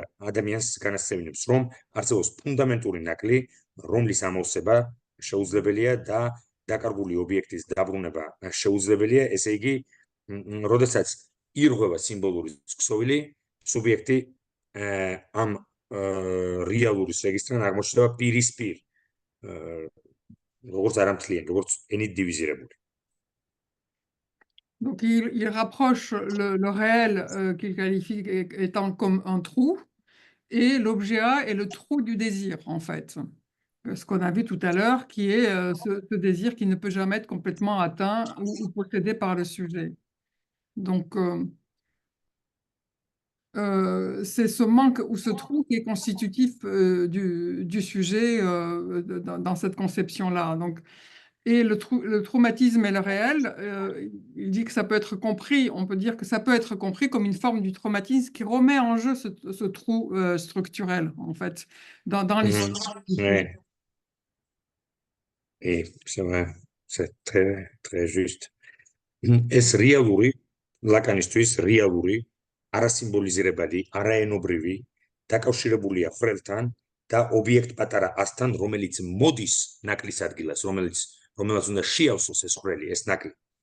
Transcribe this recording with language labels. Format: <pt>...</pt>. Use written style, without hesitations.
<ka>ადამიანს განასწევინებს, რომ არსებობს ფუნდამენტური ნაკლი, რომლის ამოვსება შეუძლებელია და დაკარგული ობიექტის დაბრუნება შეუძლებელია, ესე იგი, როდესაც ირღვევა სიმბოლური ქსოვილი, სუბიექტი ამ რეალურის რეგისტრთან აღმოჩნდება პირისპირ, როგორც არამთლიანი, როგორც ენით დივიზირებული.</ka> <fr>Donc, il rapproche le réel qu'il qualifie étant comme un trou, et l'objet A est le trou du désir, en fait. Ce qu'on a vu tout à l'heure, qui est ce désir qui ne peut jamais être complètement atteint ou possédé par le sujet. Donc, c'est ce manque ou ce trou qui est constitutif du sujet dans cette conception-là. Donc, et le traumatisme et le réel, il dit que ça peut être compris, on peut dire que ça peut être compris comme une forme du traumatisme qui remet en jeu ce trou structurel, en fait, dans l'histoire. Et c'est vrai, c'est très, très juste.</fr> <ka>Es რეალური, ლაკანისთვის რეალური, არასიმბოლიზირებადი, არაენობრივი, დაკავშირებულია ხვრელთან და ობიექტ პატარა ასთან, რომელიც მოდის ნაკლის ადგილას, რომელსაც უნდა შეავსოს ეს ხვრელი, ეს ნაკლი.</ka>